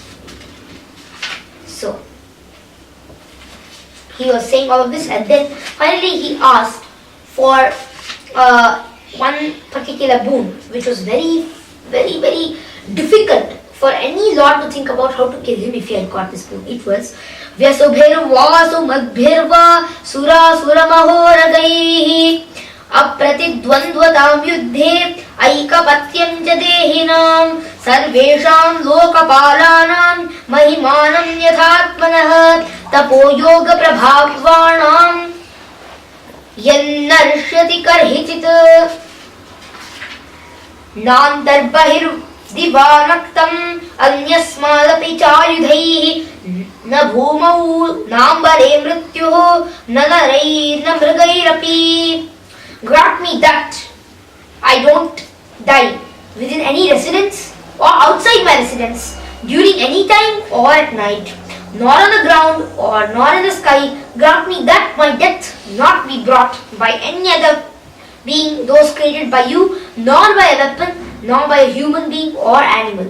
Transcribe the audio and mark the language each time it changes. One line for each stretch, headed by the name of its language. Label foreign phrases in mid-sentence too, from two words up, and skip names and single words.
English: So, he was saying all of this, and then finally he asked for one particular boon, which was very, very, very difficult for any lord to think about how to kill him if he had got this boon. It was
Sanskrit: व्यसुभिर्वसुमद्भिर्वा सुरासुरमहोरगैः अप्रतिद्वन्द्वतां युद्धे ऐकपत्यं च देहिनाम् सर्वेषां लोकपालानां महिमानं यथात्मनः तपोयोगप्रभावाणां यन्न रिष्यति कर्हिचित् नान्तर्बहिर्दिवा नक्तमन्यस्मादपि चायुधैः न भूमौ नाम्बरे मृत्युर्न नरैर्न मृगैरपि.
English: Grant me that I don't die within any residence or outside my residence during any time or at night, nor on the ground or nor in the sky. Grant me that my death not be brought by any other being, those created by you, nor by a weapon, nor by a human being or animal.